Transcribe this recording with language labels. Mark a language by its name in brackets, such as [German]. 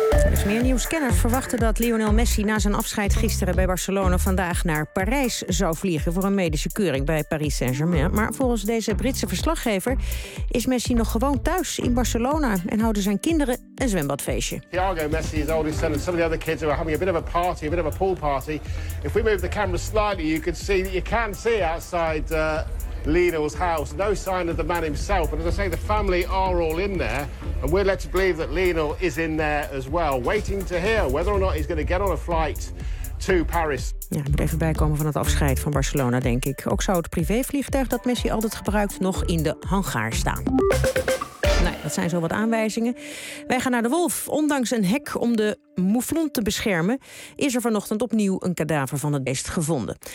[Dutch] Dus meer nieuws. Kenners verwachten dat Lionel Messi na zijn afscheid gisteren bij Barcelona vandaag naar Parijs zou vliegen voor een medische keuring bij Paris Saint-Germain. Maar volgens deze Britse verslaggever is Messi nog gewoon thuis in Barcelona en houden zijn kinderen een zwembadfeestje. [English] Thiago Messi is older son and some of the other kids are having a bit of a party, a bit of a pool party. If we move the camera slightly, you can see that you can see outside Lionel's house. No sign of the man himself, but as I say, the family are all in there. And we're led to believe that Lionel is in there as well, waiting to hear whether or not he's going to get on a flight to Paris. [Dutch] Ja, ik moet even bijkomen van het afscheid van Barcelona, denk ik. Ook zou het privévliegtuig dat Messi altijd gebruikt nog in de hangar staan. Nou, dat zijn zo wat aanwijzingen. Wij gaan naar de Wolf. Ondanks een hek om de mouflon te beschermen, is er vanochtend opnieuw een kadaver van het beest gevonden.